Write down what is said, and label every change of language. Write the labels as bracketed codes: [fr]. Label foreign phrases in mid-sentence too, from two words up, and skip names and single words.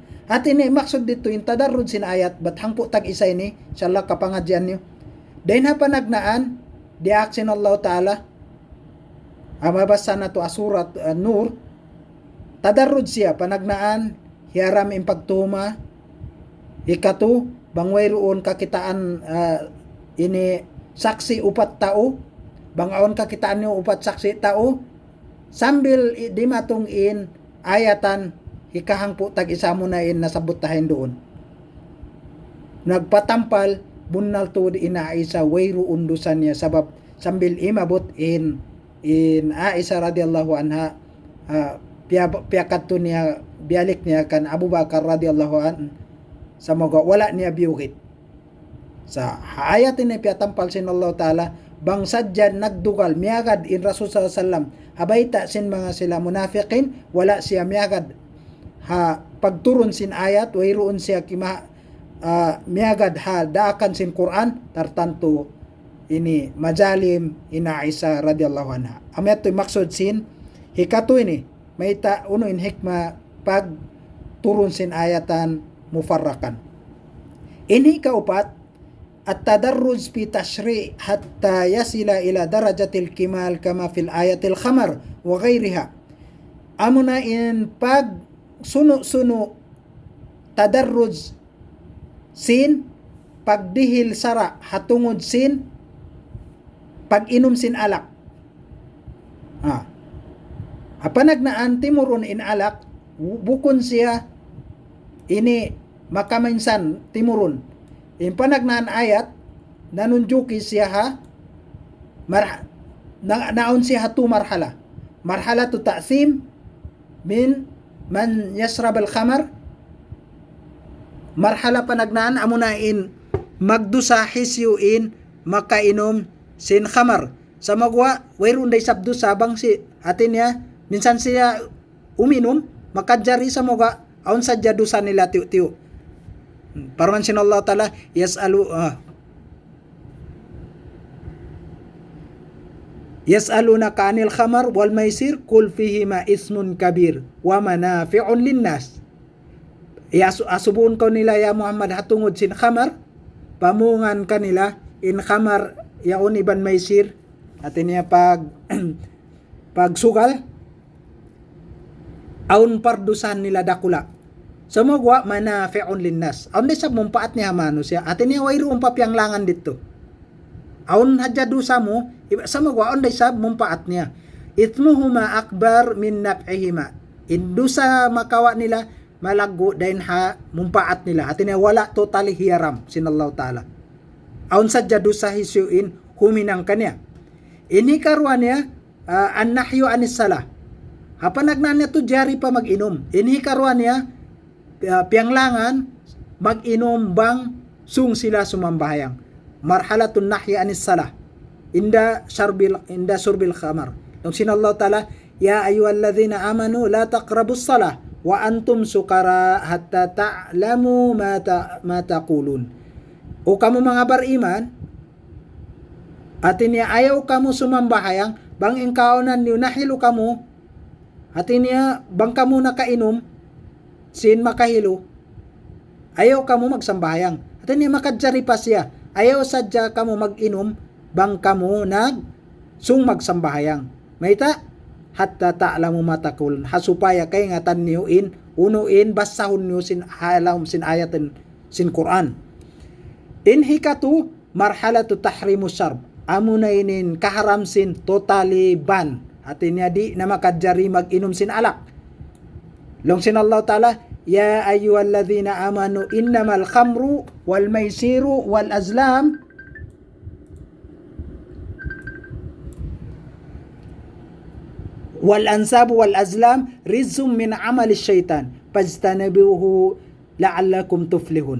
[tsg] At ini maksud dito yung tadarrud sin ayat bat hangpo tag isa ini inshallah kapangadyan niyo. Dahin ha panagnaan di action Allah Ta'ala amabasa na to asurat Nur, tadarrud siya panagnaan hiaram impagtuma ikatu bangway roon kakitaan ini saksi upat tao bangaon kakitaan niyo upat saksi tao sambil di matungin ayatan hikahang po tag isa mo na in nasabutahin doon nagpatampal bunnal tuod ina Aisha way roon dusan niya sabab sambil imabot in Aisha [ar] رضي الله عنها [tsg] piyakat to niya bialik niya kan Abu Bakar [ar] رضي الله عن [tsg] sa mga wala niya biyukit sa ayat ini piyatampal sin Allah Ta'ala bang sadyan nagdugal miyagad in Rasul [ar] صلى الله عليه وسلم [tsg] abayta sin mga sila munafiqin wala siya miyagad ha pagturon sin ayat wayroon siya miyagad ha daakan sin Quran tartanto ini majalim ina Aisha [ar] رضي الله عنها. [tsg] Amet to maksud sin hikato ini may ta uno in hikma pag turun sin ayatan mufarrakan. Ini kaupat [ar] التدرج في التشريع حتى يصل إلى درجة الكمال كما في آيات الخمر وغيرها. [tsg] Amuna in pag suno tadarruj sin pagdihil sara hatungod sin pag-inom sin alak. Apanagnaan timuron in alak, bukon siya ini makaminsan timuron. In panagnaan ayat, nanunjuki siya ha, naon siya hatu marhala. [ar] Marhala tu تأثيم من يشرب الخمر. [tsg] Marhala panagnaan amuna in magdusa hisyuin makainom sin khamar sa magwa wayron day sabdo sabang si atin niya minsan siya uminom makadjari sa mga aun sa jadusan nila tiu parman sin Allah Ta'ala [ar] يسألونك عن الخمر والميسر قل فيهما إثم كبير ومنافع للناس [tsg] asubun ko nila ya Muhammad hatungod sin khamar pamungan kanila in khamar yaon iban maisir atin niya pagsugal aun pardusan nila dakula so magwa [ar] منافع للناس [tsg] aun di sab mumpaat niya mano siya atin niya wayroon papyanglangan dito aun hadya dusa mo sa magwa aun di sab mumpaat niya [ar] إثمهما أكبر من نفعهما [tsg] indusa makawa nila malaggo dahin ha mumpaat nila atin niya wala totally hiyaram sinallahu Ta'ala aun sadya dusa hisyuin huminang kanya ini karuan niya [ar] النهي عن [tsg] salah hapanagnan niya to jari pa mag-inom ini karuan niya pianglangan mag-inom bang sung sila sumambahayang [ar] مرحلة النهي عن الصلاة [tsg] inda surbil khamar nung sinallahu Ta'ala [ar] يا أيها الذين آمنوا لا تقربوا الصلاة وأنتم سكارى حتى تعلموا ما تقولون [tsg] o kamu mga bariman atin niya ayaw kamu sumambahayang bang ingkaonan niyo nahilo kamu atin niya bang kamu nakainom sin makahilo ayaw kamu magsambahayang atin niya makadjari pa siya ayaw sadya kamu mag-inom bang kamu sung magsambahayang mayta [ar] حتى تعلموا ما تقولون. [tsg] Hasupaya kay nga tanniuin, unuin basahon niyo sin halam sin ayatin sin Quran. [ar] Inhikatu مرحلة تحريم الشرب. [tsg] Amunainin kaharam sin [en] totally ban. [tsg] Atin niya di na makadjari mag-inom sin alak. Long sin [ar] Allah Ta'ala, يا أيها الذين آمنوا إنما الخمر والميسر والأزلام والأنصاب والأزلام رجس من عمل الشيطان فاجتنبوه لعلكم تفلحون.